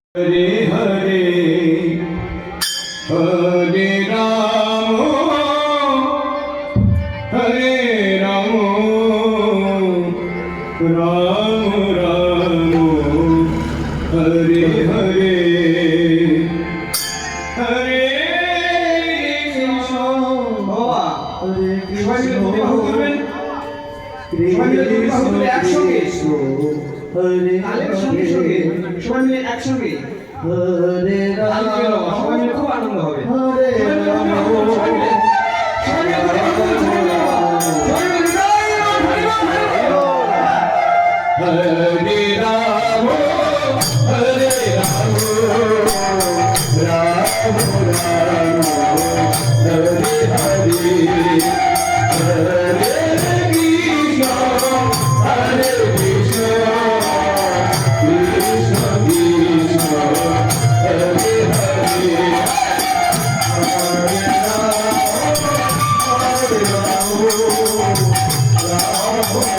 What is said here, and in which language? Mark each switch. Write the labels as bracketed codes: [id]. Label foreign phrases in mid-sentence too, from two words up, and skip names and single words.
[hi] हरे हरे हरे राम राम राम हरे हरे हरे [bn] একসঙ্গে হরে রাম সবাই মিলে খুব আনন্দ হবে। হরে রাম [hi] हरे राम हरे राम राम राम हरे हरे हरे कृष्ण हरे कृष्ण कृष्ण कृष्ण हरे हरे हरे राम राम